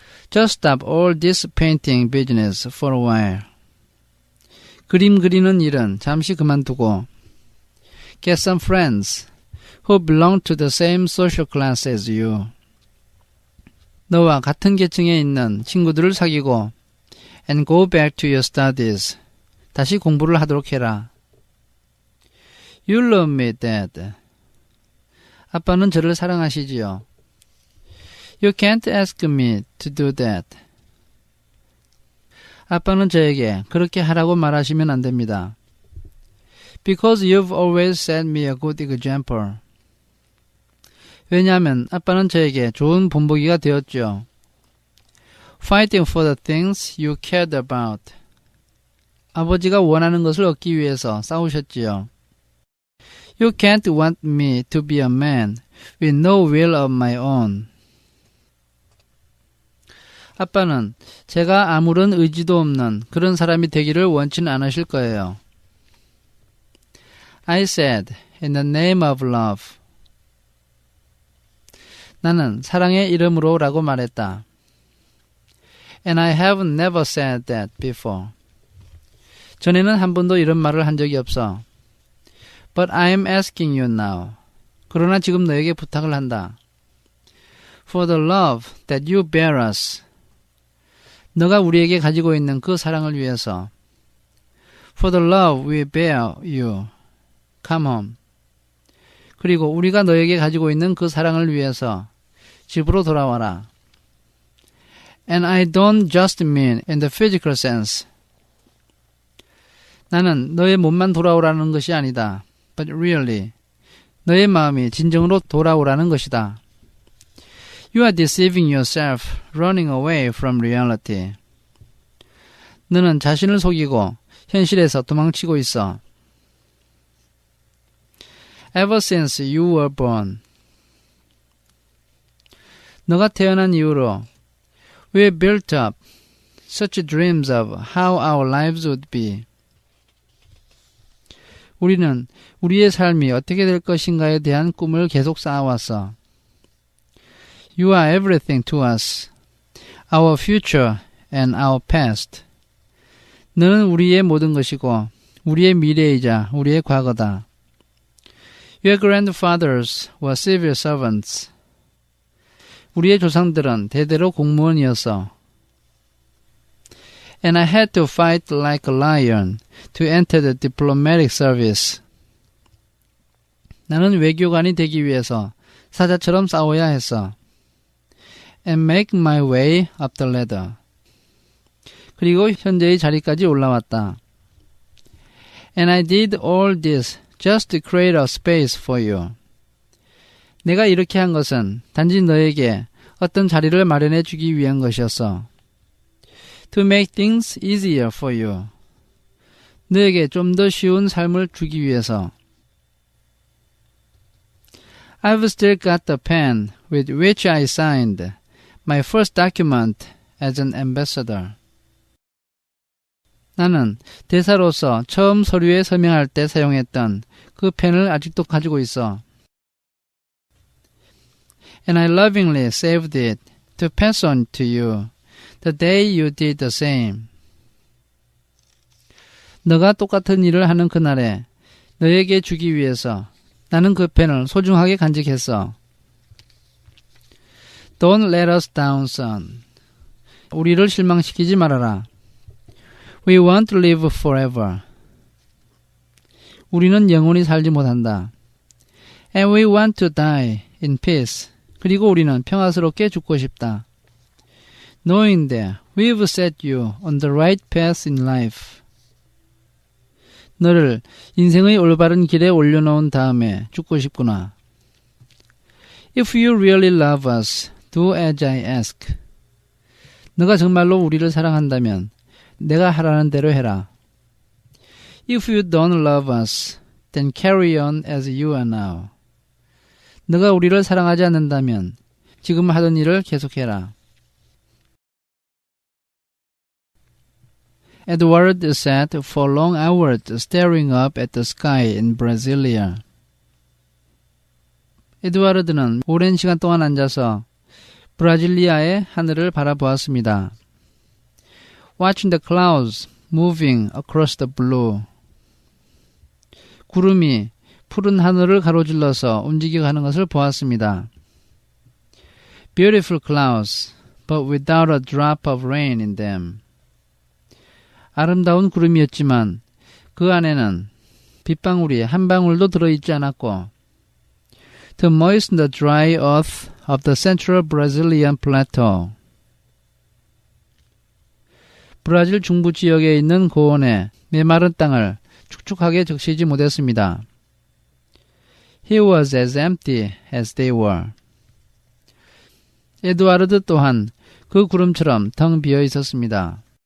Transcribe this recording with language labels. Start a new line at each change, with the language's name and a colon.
English: Just stop all this painting business for a while.
Korean: 그림 그리는 일은 잠시 그만두고
English: Get some friends who belong to the same social class as you.
Korean: 너와 같은 계층에 있는 친구들을 사귀고
English: and go back to your studies.
Korean: 다시 공부를 하도록 해라.
English: You love me, Dad.
Korean: 아빠는 저를 사랑하시지요.
English: You can't ask me to do that.
Korean: 아빠는 저에게 그렇게 하라고 말하시면 안 됩니다.
English: Because you've always set me a good example.
Korean: 왜냐하면 아빠는 저에게 좋은 본보기가 되었죠.
English: Fighting for the things you cared about.
Korean: 아버지가 원하는 것을 얻기 위해서 싸우셨지요.
English: You can't want me to be a man with no will of my own.
Korean: 아빠는 제가 아무런 의지도 없는 그런 사람이 되기를 원치는 않으실 거예요.
English: I said, in the name of love.
Korean: 나는 사랑의 이름으로 라고 말했다.
English: And I have never said that before.
Korean: 전에는 한 번도 이런 말을 한 적이 없어.
English: But I am asking you now.
Korean: 그러나 지금 너에게 부탁을 한다.
English: For the love that you bear us.
Korean: 너가 우리에게 가지고 있는 그 사랑을 위해서.
English: For the love we bear you. Come home.
Korean: 그리고 우리가 너에게 가지고 있는 그 사랑을 위해서 집으로 돌아와라.
English: And I don't just mean in the physical sense.
Korean: 나는 너의 몸만 돌아오라는 것이 아니다.
English: But really,
Korean: 너의 마음이 진정으로 돌아오라는 것이다.
English: You are deceiving yourself, running away from reality.
Korean: 너는 자신을 속이고 현실에서 도망치고 있어.
English: Ever since you were born.
Korean: 너가 태어난 이후로
English: we built up such dreams of how our lives would be.
Korean: 우리는 우리의 삶이 어떻게 될 것인가에 대한 꿈을 계속 쌓아왔어.
English: You are everything to us, our future and our past.
Korean: 너는 우리의 모든 것이고 우리의 미래이자 우리의 과거다.
English: Your grandfathers were civil servants.
Korean: 우리의 조상들은 대대로 공무원이었어.
English: And I had to fight like a lion to enter the diplomatic service.
Korean: 나는 외교관이 되기 위해서 사자처럼 싸워야 했어.
English: And make my way up the ladder.
Korean: 그리고 현재의 자리까지 올라왔다.
English: And I did all this just to create a space for you.
Korean: 내가 이렇게 한 것은 단지 너에게 어떤 자리를 마련해 주기 위한 것이었어.
English: To make things easier for you.
Korean: 너에게 좀 더 쉬운 삶을 주기 위해서.
English: I've still got the pen with which I signed my first document as an ambassador.
Korean: 나는 대사로서 처음 서류에 서명할 때 사용했던 그 펜을 아직도 가지고 있어.
English: And I lovingly saved it to pass on to you the day you did the same.
Korean: 너가 똑같은 일을 하는 그날에 너에게 주기 위해서 나는 그 펜을 소중하게 간직했어.
English: Don't let us down, son.
Korean: 우리를 실망시키지 말아라.
English: We won't live forever.
Korean: 우리는 영원히 살지 못한다.
English: And we want to die in peace.
Korean: 그리고 우리는 평화스럽게 죽고 싶다.
English: Knowing that We've set you on the right path in life.
Korean: 너를 인생의 올바른 길에 올려놓은 다음에 죽고 싶구나.
English: If you really love us, do as I ask.
Korean: 너가 정말로 우리를 사랑한다면 내가 하라는 대로 해라.
English: If you don't love us, then carry on as you are now.
Korean: 너가 우리를 사랑하지 않는다면 지금 하던 일을 계속해라.
English: Edward sat for long hours staring up at the sky in Brasilia.
Korean: 에드와르드는 오랜 시간 동안 앉아서 브라질리아의 하늘을 바라보았습니다.
English: Watching the clouds moving across the blue.
Korean: 구름이 푸른 하늘을 가로질러서 움직여가는 것을 보았습니다.
English: Beautiful clouds, but without a drop of rain in them.
Korean: 아름다운 구름이었지만 그 안에는 빗방울이 한 방울도 들어있지 않았고
English: To moisten the dry earth of the central Brazilian plateau.
Korean: 브라질 중부 지역에 있는 고원의 메마른 땅을 축축하게 적시지 못했습니다.
English: He was as empty as they were.
Korean: 에드와르드 또한 그 구름처럼 텅 비어 있었습니다.